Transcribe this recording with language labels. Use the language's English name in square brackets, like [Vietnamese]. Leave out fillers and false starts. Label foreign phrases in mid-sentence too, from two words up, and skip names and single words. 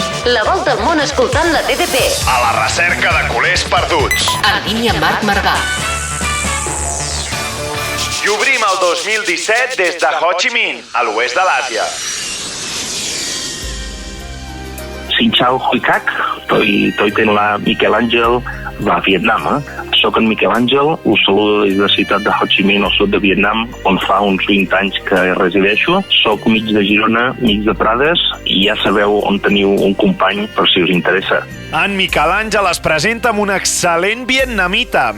[Catalan] La volta al món escoltant la TDP. A la recerca de culers perduts. En línia amb Marc Margà. I obrim el 2017 des de Ho Chi Minh, a l'oest de l'Àsia. [Vietnamese] Xin chào Huy Các, tôi tên là Miquel Àngel và Việt Nam. [Catalan] Soc en Miquel Àngel, us saludo des de la ciutat de Ho Chi Minh, al sud de Vietnam, on fa uns 20 anys que hi resideixo. Soc mig de Girona, mig de Prades, i ja sabeu on teniu un company per si us interessa. En Miquel Àngel es presenta amb un excel·lent vietnamita.